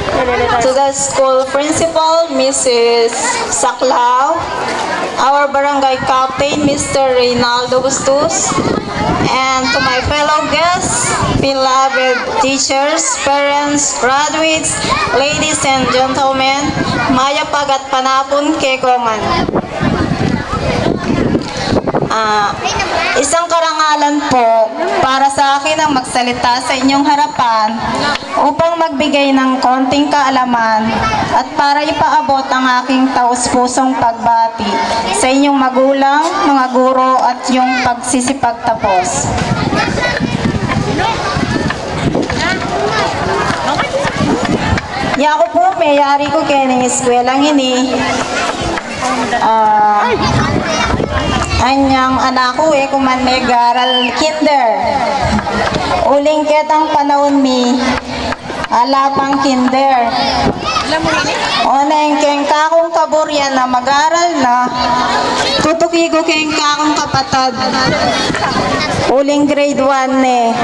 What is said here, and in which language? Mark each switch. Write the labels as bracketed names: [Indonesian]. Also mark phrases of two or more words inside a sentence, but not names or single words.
[English] to the school principal, Mrs. Saklaw, our barangay captain, Mr. Reynaldo Bustos, and to my fellow guests, beloved teachers, parents, graduates, ladies and gentlemen, [Pampanga] maya pagat panapon kekongan. [Filipino] Isang karangalan po para sa akin ang magsalita sa inyong harapan upang magbigay ng konting kaalaman at para ipaabot ang aking taus-pusong pagbati sa inyong magulang, mga guro at yung pagsisipagtapos. [Pampanga] Ako po, mayari ko kaya eskwelang ini. Anyang anak ko kuman nag-aral kinder. Uling ketang panahon mi alapang kinder. Oneng keng kakong kaburyan na mag-aral na tutuki ko keng kakong kapatad. Uling grade 1 ne.